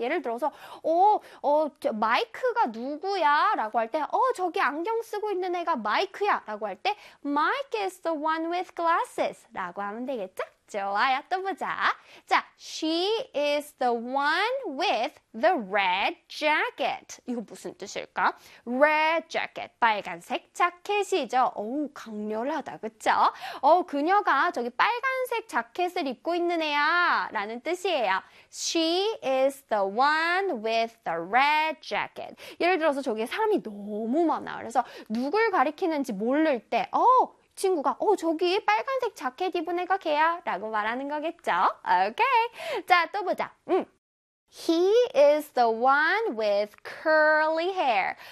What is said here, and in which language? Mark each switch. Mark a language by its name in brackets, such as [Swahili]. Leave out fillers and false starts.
[Korean] 예를 들어서, 마이크가 누구야? 라고 할 때, 저기 안경 쓰고 있는 애가 마이크야? 라고 할 때, [English] Mike is the one with glasses. [Korean] 라고 하면 되겠죠? 좋아요. 또 보자. [English] 자, she is the one with the red jacket. [Korean] 이거 무슨 뜻일까? Red jacket. 빨간색 자켓이죠. 오, 강렬하다. 그쵸? 그녀가 저기 빨간색 자켓을 입고 있는 애야. 라는 뜻이에요. [English] She is the one with the red jacket. [Korean] 예를 들어서 저기에 사람이 너무 많아. 그래서 누굴 가리키는지 모를 때, 친구가 저기 빨간색 자켓 입은 애가 걔야라고 말하는 거겠죠? 오케이. 자, 또 보자. [English] He is the one with curly hair.